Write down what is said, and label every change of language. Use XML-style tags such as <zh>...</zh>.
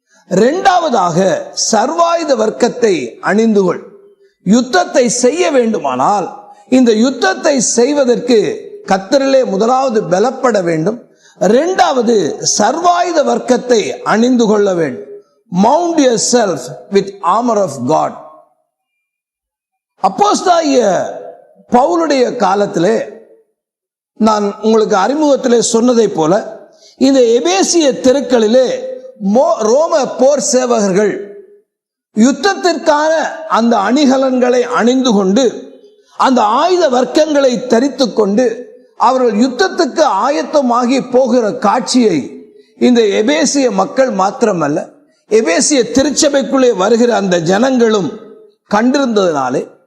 <ta>2வதாக சர்வாயுத வர்க்கத்தை அணிந்து கொள். யுத்தத்தை செய்ய வேண்டுமானால் இந்த யுத்தத்தை செய்வதற்கு கர்த்தரிலே முதலாவது பலப்பட வேண்டும். 2வது சர்வாயுத வர்க்கத்தை அணிந்து கொள்ள வேண்டும்.</ta> <en>Mount yourself with armor of God.</en> <ta>அப்போஸ்தலனாகிய பவுலுடைய காலத்திலே நான் உங்களுக்கு அறிமுகத்திலே சொன்னதை போல இந்த எபேசிய தெருக்களிலே ரோம போர் சேவகர்கள் யுத்தத்திற்கான அந்த அணிகலன்களை அணிந்து கொண்டு அந்த ஆயுத வர்க்கங்களை தரித்து கொண்டு அவர்கள் யுத்தத்துக்கு ஆயத்தமாகி போகிற காட்சியை இந்த எபேசிய மக்கள் மாத்திரமல்ல, எபேசிய திருச்சபைக்குள்ளே வருகிற அந்த ஜனங்களும் கண்டிருந்ததினாலே</ta>